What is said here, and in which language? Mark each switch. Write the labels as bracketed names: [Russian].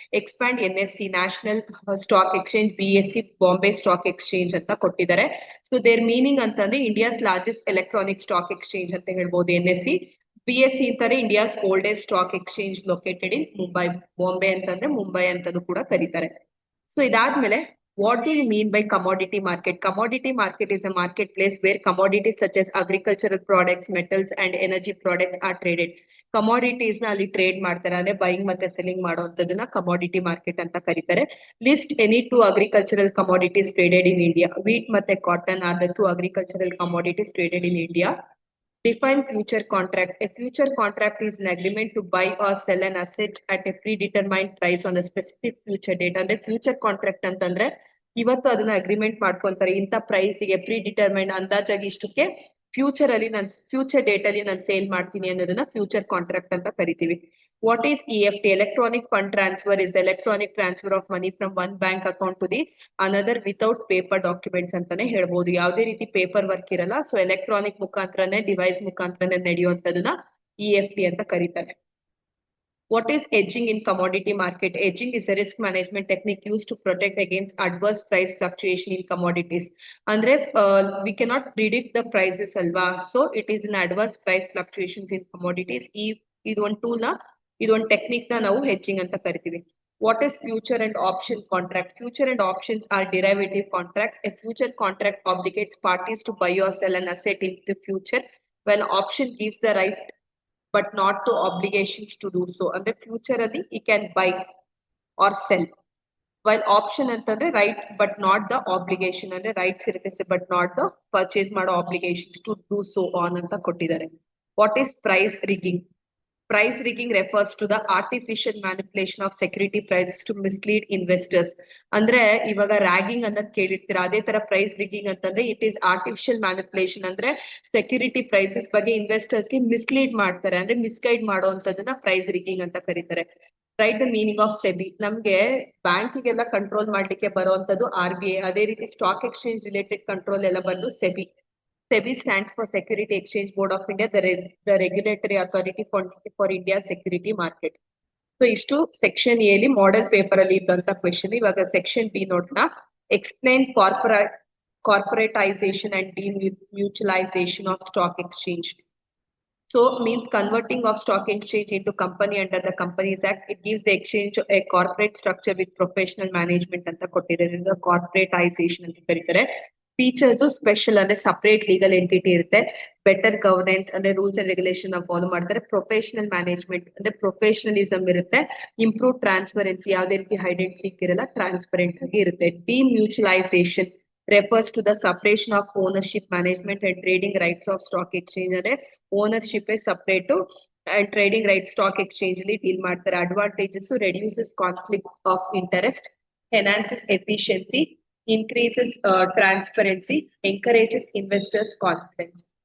[Kannada] Expand NSE, national stock exchange, BSE, Bombay stock exchange ಅಂತ ಕೊಟ್ಟಿದ್ದಾರೆ. [English] there meaning ಅಂತಂದ್ರೆ India's largest electronic stock exchange [Kannada] ಅಂತ ಹೇಳ್ಬೋದು [English] NSE. BSE ಅಂತಾರೆ India's oldest stock exchange located in Mumbai. [Kannada] Bombay ಅಂತಂದ್ರೆ ಮುಂಬೈ ಅಂತಲೂ ಕೂಡ ಕರೀತಾರೆ. ಇದಾದ್ಮೇಲೆ [English] what do you mean by commodity market? Commodity market is a marketplace where commodities such as agricultural products, metals and energy products are traded. [Kannada] Commodities ನ ಅಲ್ಲಿ trade ಮಾಡ್ತಾರೆ, ಅಂದ್ರೆ buying ಮತ್ತೆ ಸೆಲ್ಲಿಂಗ್ ಮಾಡುವಂತದನ್ನ ಕಮಾಡಿಟಿ ಮಾರ್ಕೆಟ್ ಅಂತ ಕರೀತಾರೆ. [English] List any two agricultural commodities traded in India. Wheat ಮತ್ತೆ cotton are the two agricultural commodities traded in India. Define future contract. A future contract is an agreement to buy or sell an asset at a predetermined price on a specific future date. [Kannada] ಅಂದ್ರೆ future contract ಅಂತಂದ್ರೆ ಇವತ್ತು ಅದನ್ನ agreement ಮಾಡ್ಕೊಂತಾರೆ, ಇಂಥ ಪ್ರೈಸ್ಗೆ ಪ್ರೀಡಿಟರ್ಮೈಂಡ್ ಅಂದಾಜಾಗಿ ಇಷ್ಟಕ್ಕೆ future date ಅಲ್ಲಿ ನಾನು sale ಮಾಡ್ತೀನಿ ಅನ್ನೋದನ್ನ ಫ್ಯೂಚರ್ ಕಾಂಟ್ರಾಕ್ಟ್ ಅಂತ ಕರಿತೀವಿ. [English] What is EFT? Electronic fund transfer is the electronic transfer of money from one bank account to the another without paper documents [Kannada] ಅಂತಾನೆ ಹೇಳ್ಬೋದು. ಯಾವುದೇ ರೀತಿ ಪೇಪರ್ ವರ್ಕ್ ಇರಲ್ಲ. ಎಲೆಕ್ಟ್ರಾನಿಕ್ ಮುಖಾಂತರನೇ, ಡಿವೈಸ್ ಮುಖಾಂತರನೇ ನಡೆಯುವಂತದನ್ನ EFT ಅಂತ ಕರೀತಾರೆ. [English] What is hedging in commodity market? Hedging is a risk management technique used to protect against adverse price fluctuation in commodities. Andre we cannot predict the prices alva, so it is an adverse price fluctuations in commodities. [Kannada] Idu one tool na, idu one technique na ನಾವು hedging ಅಂತ ಕರಿತೀವಿ. [English] What is future and option contract? Future and options are derivative contracts. A future contract obligates parties to buy or sell an asset in the future, while option gives the right but not to obligations to do so. And the future ಅಲ್ಲಿ he can buy or sell, while option ಅಂತಂದ್ರೆ right but not the obligation, ಅಂದ್ರೆ rights ಇರುತ್ತೆ but not the purchase ಮಾಡೋ obligations to do so on [Kannada] ಅಂತ ಕೊಟ್ಟಿದ್ದಾರೆ. [English] What is price rigging? Price rigging refers to the artificial manipulation of security prices to mislead investors. [Kannada] ಅಂದ್ರೆ ಇವಾಗ ragging ಅನ್ನೋದು ಕೇಳಿರ್ತೀರಾ, ಅದೇ ತರ ಪ್ರೈಸ್ ರಿಗ್ಗಿಂಗ್ ಅಂತಂದ್ರೆ [English] It is artificial manipulation. [Kannada] ಅಂದ್ರೆ ಸೆಕ್ಯೂರಿಟಿ ಪ್ರೈಸಸ್ ಬಗ್ಗೆ ಇನ್ವೆಸ್ಟರ್ಸ್ಗೆ ಮಿಸ್ಲೀಡ್ ಮಾಡ್ತಾರೆ, ಅಂದ್ರೆ ಮಿಸ್ಗೈಡ್ ಮಾಡುವಂತದನ್ನ ಪ್ರೈಸ್ ರಿಗ್ಗಿಂಗ್ ಅಂತ ಕರೀತಾರೆ. [English] Write the meaning of SEBI. [Kannada] ನಮ್ಗೆ ಬ್ಯಾಂಕಿಗೆಲ್ಲ ಕಂಟ್ರೋಲ್ ಮಾಡ್ಲಿಕ್ಕೆ ಬರುವಂತದ್ದು RBI. ಅದೇ ರೀತಿ ಸ್ಟಾಕ್ ಎಕ್ಸ್ಚೇಂಜ್ ರಿಲೇಟೆಡ್ ಕಂಟ್ರೋಲ್ ಎಲ್ಲ ಬಂದು SEBI. [English] SEBI stands for Security Exchange Board of India, the regulatory authority for India's security market. [Kannada] ಇಷ್ಟು ಸೆಕ್ಷನ್ ಎ ಅಲ್ಲಿ ಮಾಡೆಲ್ ಪೇಪರ್ ಅಲ್ಲಿ ಇದ್ದಂತ ಕ್ವೆಶನ್. ಇವಾಗ ಸೆಕ್ಷನ್ ಬಿ ನೋಡೋಣ. [English] Explain corporatisation and demutualisation of stock exchange. Means converting of stock exchange into company under the Companies Act. It gives the exchange a corporate structure with professional management [Kannada] ಅಂತ ಕೊಟ್ಟಿರೋದ್ರಿಂದ corporatisation ಅಂತ ಕರೀತಾರೆ. Features special ಅಂದ್ರೆ separate legal entity ಇರುತ್ತೆ. Better governance ಅಂದ್ರೆ rules and regulation follow ಮಾಡ್ತಾರೆ. Professional management ಅಂದ್ರೆ professionalism ಇರುತ್ತೆ. Improve transparency, ಯಾವುದೇ ರೀತಿ ಹೈಡೆಡ್ ಸೀಕ್ ಇರಲ್ಲ, ಟ್ರಾನ್ಸ್ಪರೆಂಟ್ ಆಗಿ ಇರುತ್ತೆ. ಡಿಮ್ಯೂಚುಲೈಸೇಷನ್ [English] refers to the separation of ownership, management and trading rights of stock exchange. [Kannada] ಅಂದ್ರೆ ownership separate and trading right stock exchange ಅಲ್ಲಿ ಡೀಲ್ ಮಾಡ್ತಾರೆ. [English] Advantages: reduces conflict of interest, enhances efficiency, increases transparency, encourages investors' confidence.